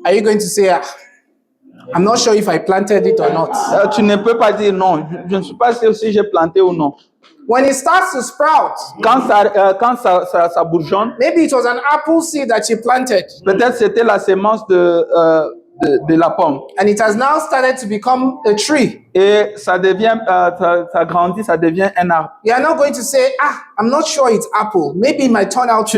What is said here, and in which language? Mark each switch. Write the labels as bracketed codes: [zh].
[en] are you going to say, "Ah, I'm not sure if I planted it or not"? [fr] tu ne peux pas dire non. Je ne suis pas sûr si j'ai planté ou non. [en] When it starts to sprout, [fr] Quand ça bourgeonne, [en] maybe it was an apple seed that you planted, [fr] peut-être c'était la sémence de la pomme. [en] and it has now started to become a tree. [fr] Et ça devient, ça grandit, ça devient un arbre. [en] You are not going to say, "Ah, I'm not sure it's apple. Maybe it might turn out to